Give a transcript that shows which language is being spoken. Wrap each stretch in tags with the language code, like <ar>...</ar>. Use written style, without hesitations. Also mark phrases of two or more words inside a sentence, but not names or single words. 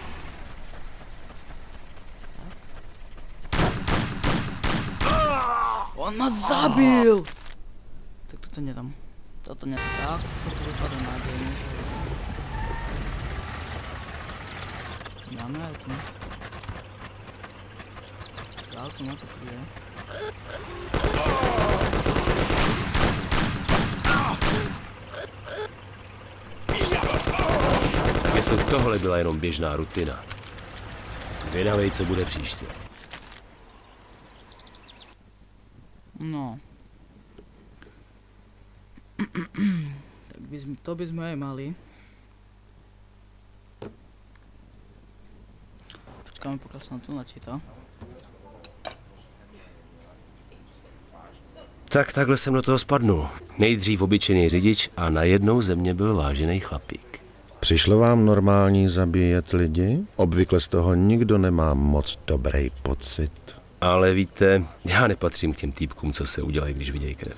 <sk>On ma zabil! Tak toto nedám. Toto nedám. Tak, toto vypadá nádejne, že... Dáme auto. Auto ma to kryje.</sk> <cs>Jestli tohle byla jenom běžná rutina. Zvědavej, co bude příště. No.</cs> <sk>Tak to by sme aj mali. Počkáme, pokiaľ sa nám tu načíta.</sk> <cs>Tak takhle jsem do toho spadnul. Nejdřív obyčejný řidič a najednou ze mě byl vážený chlapík. Přišlo vám normální zabíjet lidi? Obvykle z toho nikdo nemá moc dobrý pocit. Ale víte, já nepatřím k těm týpkům, co se udělají, když vidějí krev.</cs>